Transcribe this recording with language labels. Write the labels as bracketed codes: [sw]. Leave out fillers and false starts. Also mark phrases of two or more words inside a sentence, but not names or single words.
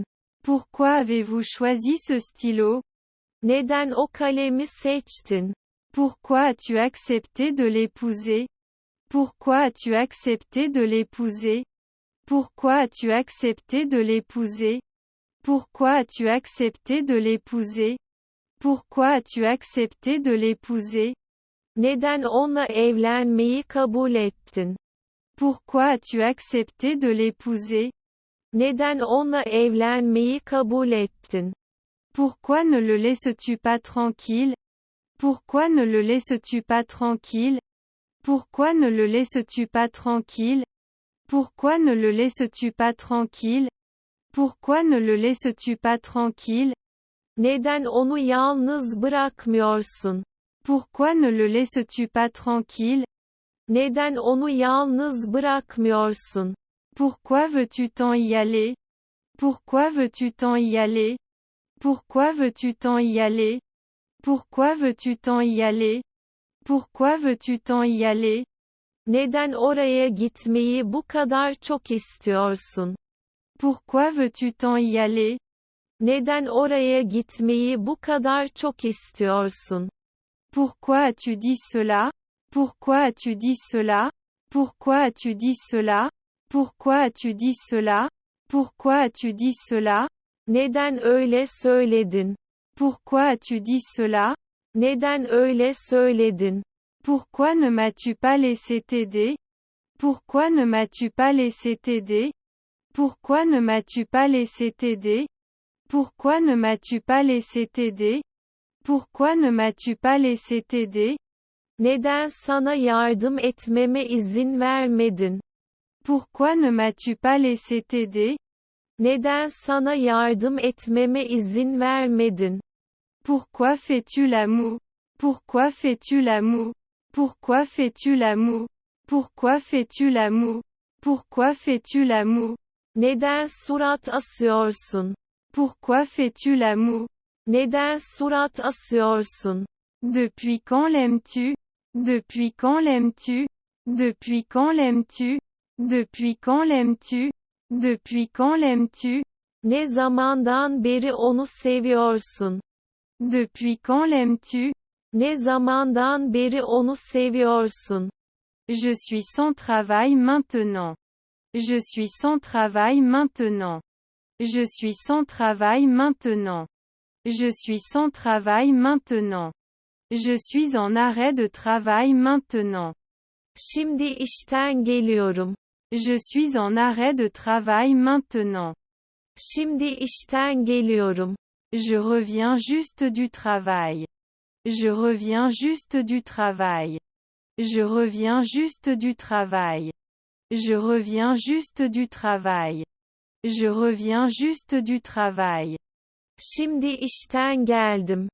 [fr] Pourquoi avez-vous choisi ce stylo? [tr] Neden o kalemi seçtin? [fr] Pourquoi as-tu accepté de l'épouser? Pourquoi as-tu accepté de l'épouser? Pourquoi as-tu accepté de l'épouser? Pourquoi as-tu accepté de l'épouser? Pourquoi as-tu accepté de l'épouser? [tr] Neden onunla evlenmeyi kabul ettin? [fr] Pourquoi as-tu accepté de l'épouser? [tr] Neden onunla evlenmeyi kabul ettin? [fr] Pourquoi ne le laisses-tu pas tranquille? Pourquoi ne le laisses-tu pas tranquille? Pourquoi ne le laisses-tu pas tranquille? Pourquoi ne le laisses-tu pas tranquille? Pourquoi ne le laisses-tu pas tranquille? [tr] Neden onu yalnız bırakmıyorsun? [fr] Pourquoi ne le laisses-tu pas tranquille? [tr] Neden onu yalnız bırakmıyorsun? [fr] Pourquoi veux-tu tant y aller? Pourquoi veux-tu tant y aller? Pourquoi veux-tu tant y aller? Pourquoi veux-tu tant y aller? Pourquoi veux-tu tant y aller? [tr] Neden oraya gitmeyi bu kadar çok istiyorsun? [fr] Pourquoi veux-tu tant y aller? [tr] Neden oraya gitmeyi bu kadar çok istiyorsun? [fr] Pourquoi as-tu dit cela? Pourquoi as-tu dit cela? Pourquoi as-tu dit cela? Pourquoi as-tu dit cela? Pourquoi as-tu dit cela? [tr] Neden öyle söyledin? [fr] Pourquoi as-tu dit cela? [tr] Neden öyle söyledin? [fr] Pourquoi ne m'as-tu pas laissé t'aider? Pourquoi ne m'as-tu pas laissé t'aider? Pourquoi ne m'as-tu pas laissé t'aider? Pourquoi ne m'as-tu pas laissé t'aider? Pourquoi ne m'as-tu pas laissé t'aider? [tr] Neden sana yardım etmeme izin vermedin? [fr] Pourquoi ne m'as-tu pas laissé t'aider? [tr] Neden sana yardım etmeme izin vermedin? [fr] Pourquoi fais-tu la moue? Pourquoi fais-tu la moue? Pourquoi fais-tu la moue? Pourquoi fais-tu la moue? Pourquoi fais-tu la moue? [tr] Neden surat asıyorsun? [fr] Pourquoi fais-tu la moue? [tr] Neden surat asıyorsun? [fr] Depuis quand l'aimes-tu? Depuis quand l'aimes-tu? Depuis quand l'aimes-tu? Depuis quand l'aimes-tu? Depuis quand l'aimes-tu? [tr] Ne zamandan beri onu seviyorsun? [fr] Depuis quand l'aimes-tu? [tr] Ne zamandan beri onu seviyorsun? [fr] Je suis sans travail maintenant. Je suis sans travail maintenant. Je suis sans travail maintenant. Je suis sans travail maintenant. Je suis en arrêt de travail maintenant. [tr] Şimdi işten geliyorum. [fr] Je suis en arrêt de travail maintenant. [tr] Şimdi işten geliyorum. [fr] Je reviens juste du travail. Je reviens juste du travail. Je reviens juste du travail. Je reviens juste du travail. Je reviens juste du travail. [tr] Şimdi işten geldim.